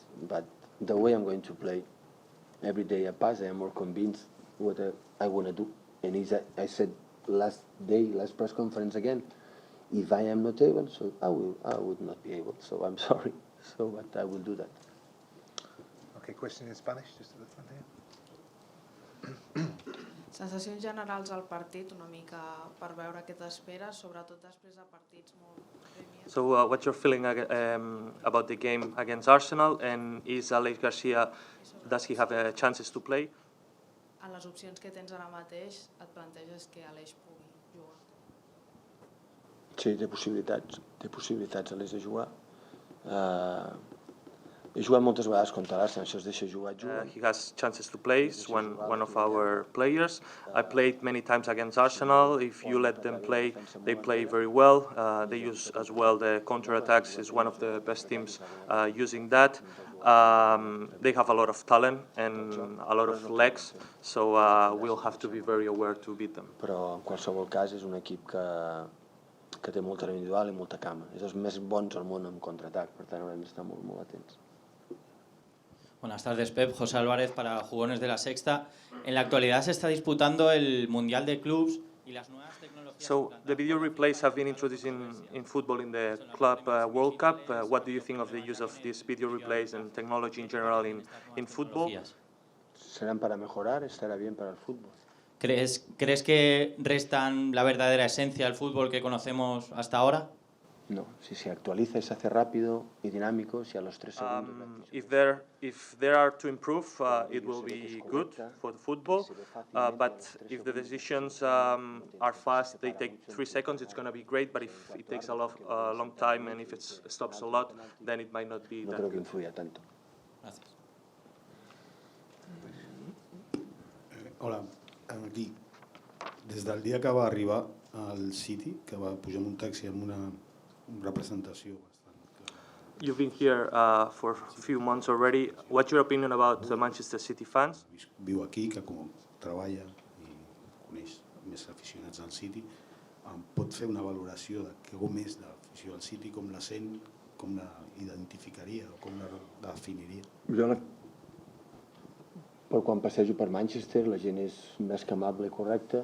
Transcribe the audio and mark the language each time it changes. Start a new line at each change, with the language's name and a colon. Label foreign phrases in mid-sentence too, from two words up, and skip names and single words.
English: But the way I'm going to play, every day I pass, I am more convinced what I want to do. And I said last press conference again, if I am not able, so I would not be able. So I'm sorry. So, but I will do that. Okay, question in Spanish, just at the front here.
Catalan: Sensacions generals al partit, una mica per veure què t'esperes, sobretot després de partits molt premiats.
English: So what's your feeling about the game against Arsenal, and is Alex Garcia, does he have chances to play?
Catalan: En les opcions que tens ara mateix, et planteges que Aleix pugui jugar? Sí, té possibilitats Aleix de jugar. He jugat moltes vegades contra l'Arsenal, això es deixa jugar.
English: He has chances to play, he's one of our players. I played many times against Arsenal. If you let them play, they play very well. They use as well the counter-attacks, is one of the best teams using that. They have a lot of talent and a lot of legs, so we'll have to be very aware to beat them.
Catalan: Però en qualsevol cas és un equip que té molta individual i molta cama. És els més bons al món en contraatac, per tant haurem d'estar molt atents.
Spanish: Buenas tardes, Pep. José Álvarez para Jugones de la Sexta. En la actualidad se está disputando el Mundial de Clubs y las nuevas tecnologías.
English: So the video replays have been introduced in football in the Club World Cup. What do you think of the use of these video replays and technology in general in football?
Spanish: Serán para mejorar, estará bien para el fútbol. ¿Crees que restan la verdadera esencia del fútbol que conocemos hasta ahora? No, si se actualiza y se hace rápido y dinámico, si a los 3 segundos...
English: If there are to improve, it will be good for the football. But if the decisions are fast, they take 3 seconds, it's going to be great. But if it takes a long time and if it stops a lot, then it might not be that good.
Spanish: Que influya tanto. Gracias. Hola, aquí.
Catalan: Des del dia que va arribar al City, que va pujar amb un taxi amb una representació bastant clara.
English: You've been here for a few months already. What's your opinion about the Manchester City fans?
Catalan: Viu aquí, que com treballa i coneix més aficionats al City, pot fer una valoració de com és l'afició al City, com la sent, com la identificaria o com la definiria. Però quan passejo per Manchester la gent és més que amable i correcta.